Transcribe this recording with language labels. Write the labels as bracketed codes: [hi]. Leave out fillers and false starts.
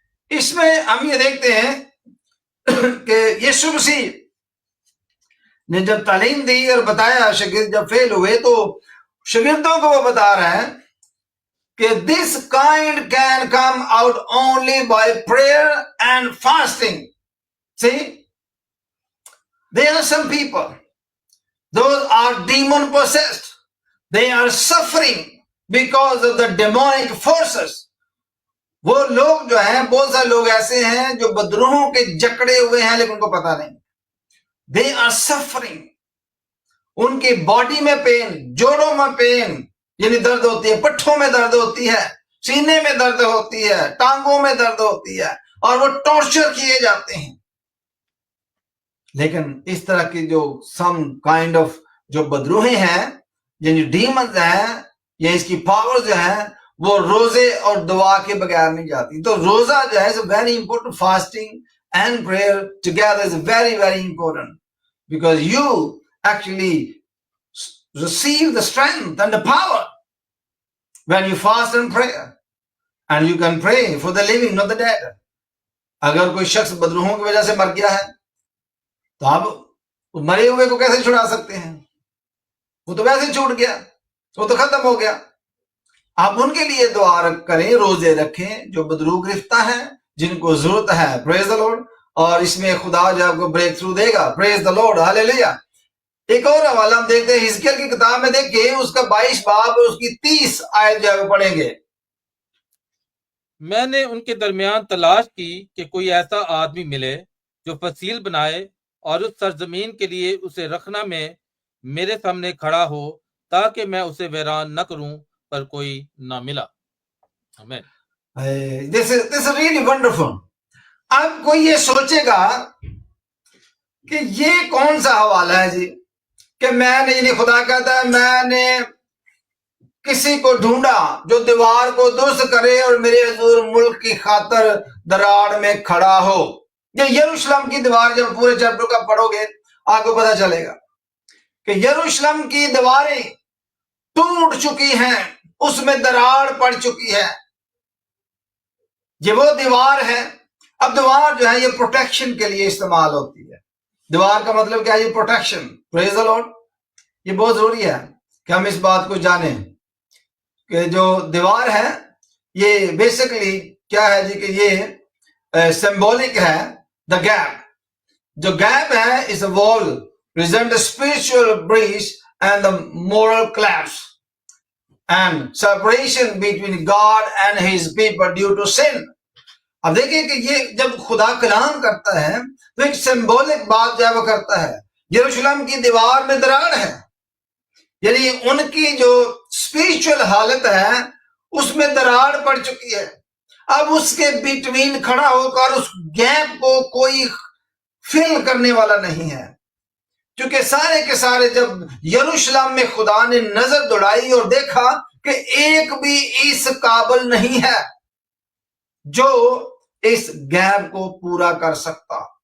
[ur] اس میں ہم یہ دیکھتے ہیں کہ یسوع مسیح نے جب تعلیم دی اور بتایا، شاگرد جب فیل ہوئے تو شاگردوں کو وہ بتا رہے ہیں کہ [en] this kind can come out only by prayer and fasting. See, there are some people, those are demon possessed. They are suffering because of the demonic forces. [ur] وہ لوگ جو ہیں، بہت سارے لوگ ایسے ہیں جو بدروہوں کے جکڑے ہوئے ہیں لیکن ان کو پتہ نہیں. [en] They are suffering. [ur] ان کی باڈی میں پین، جوڑوں میں پین یعنی درد ہوتی ہے، پٹھوں میں درد ہوتی ہے، سینے میں درد ہوتی ہے، ٹانگوں میں درد ہوتی ہے، اور وہ ٹارچر کیے جاتے ہیں. لیکن اس طرح کی جو [en] some kind of [ur] جو بدروہیں ہیں یعنی ڈیمنز ہیں یا اس کی پاور جو ہیں وہ روزے اور دعا کے بغیر نہیں جاتی. تو روزہ جو ہے [en] Very important. Fasting and prayer together is very very important because you actually receive the strength and the power when you fast and pray, and you can pray for the living, not the dead. [ur] اگر کوئی شخص بدروہوں کی وجہ سے مر گیا ہے تو آپ مرے ہوئے کو کیسے چھڑا سکتے ہیں؟ وہ تو ویسے چھوٹ گیا، وہ تو ختم ہو گیا. آپ ان کے لیے دعا کریں، روزے رکھیں جو بدروح گرفتہ ہیں، جن کو ضرورت ہے. [en] Praise the Lord. [ur] اور اس میں خدا جو آپ کو بریک تھرو دے گا. [en] Praise the Lord. [ur] ہاللیلویہ. ایک اور حوالہ ہم دیکھتے ہیں حزقیل کی کتاب میں، دیکھیں اس کا 22 باب اور اس کی 30 آیت جو ہے وہ پڑھیں گے. میں نے ان کے درمیان تلاش کی کہ کوئی ایسا آدمی ملے جو فصیل بنائے اور اس سرزمین کے لیے اسے رکھنا میں میرے سامنے کھڑا ہو تاکہ میں اسے ویران نہ کروں، پر کوئی نہ ملا. آمین. [en] This is really wonderful. [ur] اب کوئی یہ سوچے گا کہ یہ کون سا حوالہ ہے جی کہ میں نے، یعنی خدا کہتا ہے میں نے کسی کو ڈھونڈا جو دیوار کو درست کرے اور میرے حضور ملک کی خاطر دراڑ میں کھڑا ہو. یہ یروشلم کی دیوار جب پورے چیپٹر کا پڑھو گے آپ کو پتہ چلے گا کہ یروشلم کی دیواریں ٹوٹ چکی ہیں، اس میں دراڑ پڑ چکی ہے. یہ وہ دیوار ہے. اب دیوار جو ہے یہ پروٹیکشن کے لیے استعمال ہوتی ہے. دیوار کا مطلب کیا ہے؟ یہ پروٹیکشن. [en] Praise the Lord. [ur] یہ بہت ضروری ہے کہ ہم اس بات کو جانیں کہ جو دیوار ہے یہ بیسکلی کیا ہے جی کہ یہ سمبولک ہے. [en] the gap, [ur] جو گیپ ہے اس وال [en] present a spiritual breach and the moral collapse and separation between God and his people due to sin. [ur] اب دیکھیں کہ یہ جب خدا کلام کرتا ہے تو ایک سمبولک بات جو ہے وہ کرتا ہے. یروشلم کی دیوار میں دراڑ ہے، یعنی ان کی جو اسپرچل حالت ہے اس میں دراڑ پڑ چکی ہے. اب اس کے بیٹوین کھڑا ہو کر اس گیپ کو کوئی فل کرنے والا نہیں ہے، کیونکہ سارے کے سارے جب یروشلم میں خدا نے نظر دوڑائی اور دیکھا کہ ایک بھی اس قابل نہیں ہے جو اس گیپ کو پورا کر سکتا.